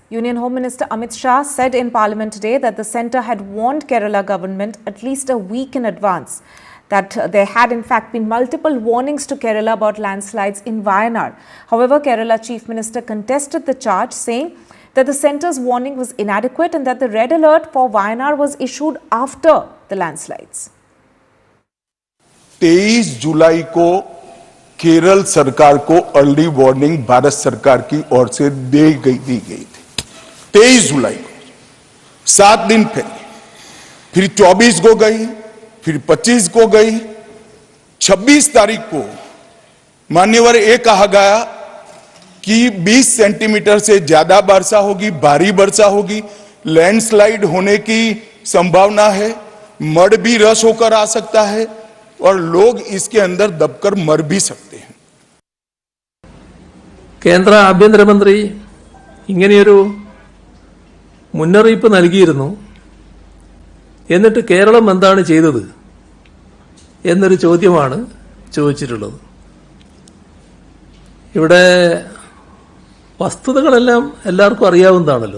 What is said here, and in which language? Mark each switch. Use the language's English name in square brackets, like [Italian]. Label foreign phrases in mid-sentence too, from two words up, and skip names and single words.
[English] Union Home Minister Amit Shah said in Parliament today that the centre had warned Kerala government at least a week in advance that there had in fact been multiple warnings to Kerala about landslides in Wayanad. However, Kerala Chief Minister contested the charge, saying that the centre's warning was inadequate and that the red alert for Wayanad was issued after the landslides. [Hindi] 23 जुलाई को केरल सरकार को [English] early warning [Hindi] भारत सरकार की ओर से दी गई थी 23 जुलाई को, 7 दिन पहले, फिर 24 को गई, फिर 25 को गई, 26 तारीख को मान्यवर ये कहा गया कि 20 सेंटीमीटर से ज्यादा वर्षा होगी, भारी वर्षा होगी, लैंडस्लाइड होने की संभावना है, मड भी रस होकर आ सकता है और लोग इसके अंदर दबकर मर भी सकते हैं. [Malayalam] കേന്ദ്ര ആഭ്യന്തരമന്ത്രി ഇങ്ങനെയൊരു മുന്നറിയിപ്പ് നൽകിയിരുന്നു. എന്നിട്ട് കേരളം എന്താണ് ചെയ്തത് എന്നൊരു ചോദ്യമാണ് ചോദിച്ചിട്ടുള്ളത്. ഇവിടെ വസ്തുതകളെല്ലാം എല്ലാവർക്കും അറിയാവുന്നതാണല്ലോ.